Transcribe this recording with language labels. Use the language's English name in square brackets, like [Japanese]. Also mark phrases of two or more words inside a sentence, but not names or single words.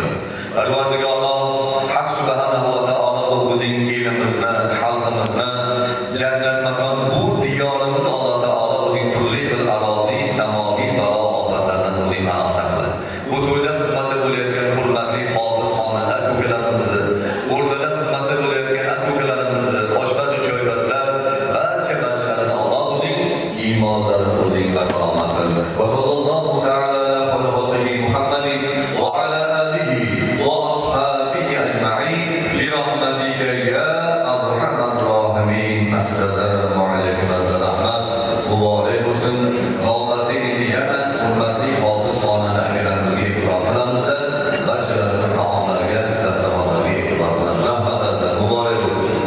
[Uzbek] Parvardigoro Haq [Arabic] سبحانه وتعالى [Uzbek] o'zing elimizni, xalqimizni jannat makon bu diyorimiz Alloh taolo o'zing turli xil arozi, samoviy balo ofatlardan o'zing panoh saqla. Bu to'yda xizmatda bo'layotgan hurmatli hofiz xonanda ko'kalarimizni, o'rtada xizmatda bo'layotgan ko'kalarimizni, oshpaz choybazlar barchalarini Alloh o'zing iymonlarini o'zing salomat qil. [Arabic] وصلى الله تعالى على خير محمد وعلى آله وأصحابه أجمعين برحمتك يا أرحم الراحمين. السلام عليكم [Uzbek] rahmat. Muborak bo'lsin. Navbatda endi yana hurmatli hofiz xonanda akalarimizga ehtirom qilamizda barchalarimiz taomlarga, dasturxonlarga e'tibor qilamiz. Rahmat azizlar, muborak bo'lsin.